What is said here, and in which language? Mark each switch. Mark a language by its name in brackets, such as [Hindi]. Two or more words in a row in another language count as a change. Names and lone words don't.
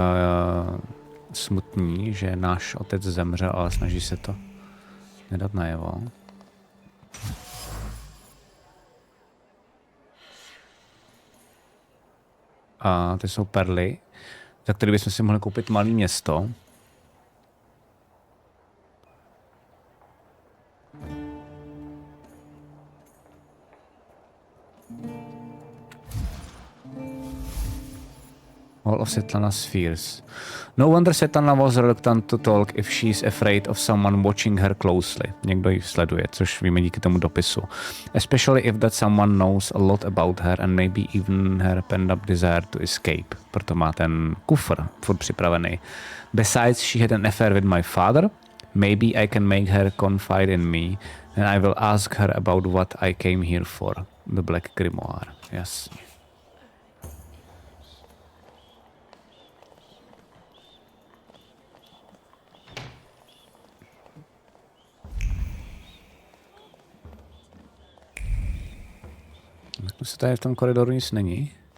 [Czech] smutní, že náš otec zemřel, ale snaží se to nedat najevo. A ty jsou perly, za které bychom si mohli koupit malé město. [English] All of Svetlana's fears. No wonder Svetlana was reluctant to talk if she's afraid of someone watching her closely. [Czech] Někdo ji sleduje, což víme díky tomu dopisu. [English] Especially if that someone knows a lot about her and maybe even her pent-up desire to escape. [Czech] Proto má ten kufr furt připravený. [English] Besides, she had an affair with my father. Maybe I can make her confide in me and I will ask her about what I came here for. The Black Grimoire. [Czech] Jasně. Se tady v tom koridoru nic není.